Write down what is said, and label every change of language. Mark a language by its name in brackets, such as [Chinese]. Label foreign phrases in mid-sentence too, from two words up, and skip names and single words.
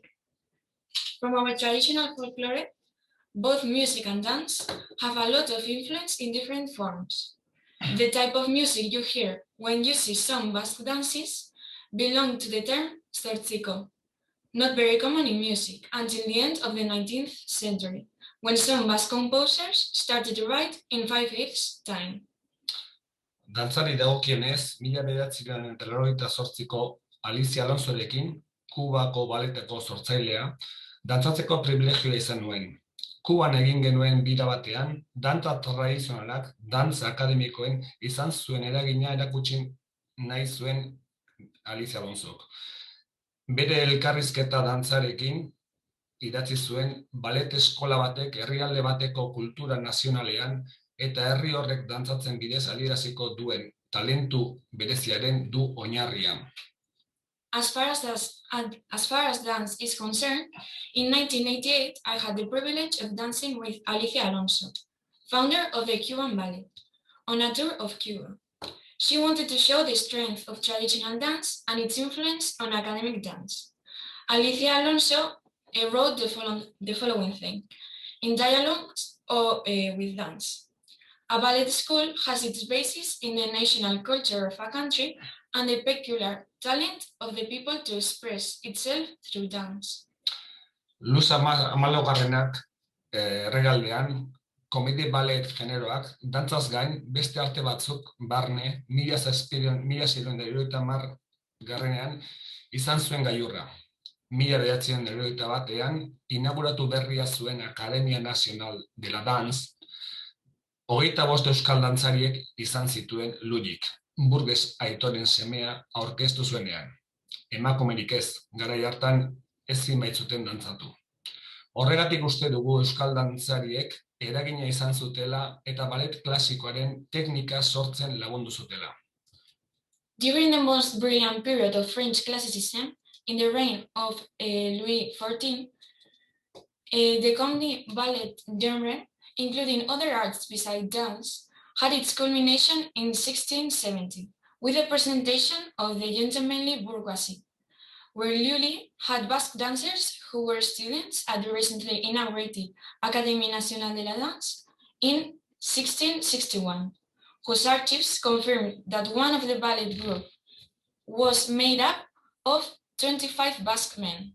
[English] From our traditional folklore, both music and dance have a lot of influence in different forms. The type of music you hear when you see some Basque dances belong to the term zortziko, not very common in music until the end of the 19th century, when some Basque composers started to write in 5/8 time. [Basque] Dantzari dagokionez, 1988ko Alicia Alonsorekin, Kubako baleteko sortzailea, dantzatzeko privilegioa izan nuen. Kuban egin genuen bira batean, dantza tradizionalak, dantza akademikoen izan zuen eragina erakutsi nahi zuen Alicia Alonsok. Bere elkarrizketa dantzarekin idatzi zuen balet eskola batek herrialde bateko kultura nazionalean eta herri horrek dantzatzen bidez adieraziko duen talentu bereziaren du oinarria. [English] As far as dance is concerned, in 1988, I had the privilege of dancing with Alicia Alonso, founder of the Cuban Ballet, on a tour of Cuba. She wanted to show the strength of traditional dance and its influence on academic dance. Alicia Alonso wrote the following thing, in dialogues or with dance. A ballet school has its basis in the national culture of a country and the peculiar talent of the people to express itself through dance. [Basque] Luz amalaugarrenak erregaldean, komedi ballet generoak, dantzaz gain, beste arte batzuk barne, 1670 garrenean izan zuen gailurra. 1991 inauguratu berria zuen Academia Nationale de la Danse, 25 euskal dantzariek izan zituen ludik, burges aitoren semea aurkeztu zuenean. Emakumerik ez, garai hartan ezin baitzuten dantzatu. Horregatik uste dugu euskal dantzariek eragina izan zutela eta ballet klasikoaren teknika sortzen lagundu zutela. [English] During the most brilliant period of French classicism, in the reign of Louis XIV, the comedy ballet genre, including other arts besides dance, had its culmination in 1670 with the presentation of the gentlemanly bourgeoisie, where Lully had Basque dancers who were students at the recently inaugurated Académie Nationale de la Danse in 1661, whose archives confirmed that one of the ballet group was made up of 25 Basque men.